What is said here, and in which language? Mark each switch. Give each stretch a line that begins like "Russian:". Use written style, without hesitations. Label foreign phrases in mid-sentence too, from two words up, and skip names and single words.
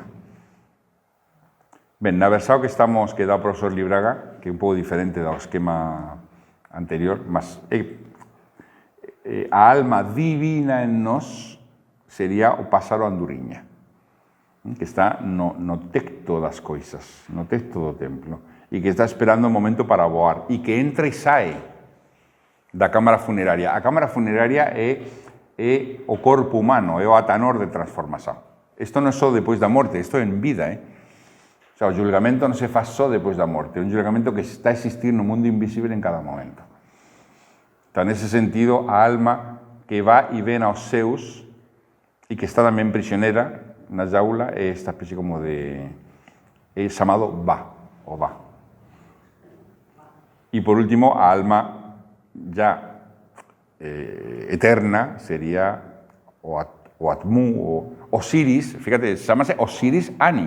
Galician: Ben, na versao que dá o profesor Libraga, que é un pouco diferente do esquema anterior, mas a alma divina en nós sería o páxaro anduriña, que está no texto das coisas, no texto do templo, e que está esperando o momento para voar, e que entra e sae da cámara funeraria. A cámara funeraria é o corpo humano, é o atanor de transformación. Isto non é só depois da morte, isto é en vida.
Spanish: O sea,
Galician: o julgamento non se faz só depois da morte, é un julgamento que está a existir no mundo invisible en cada momento. Então, nesse sentido, a alma que va e ven aos seus e que está tamén prisionera na jaula é esta especie como de... é chamado va, o va. E por último, a alma ya eterna sería o Atmu, o Osiris, fíjate, chamase Osiris Ani.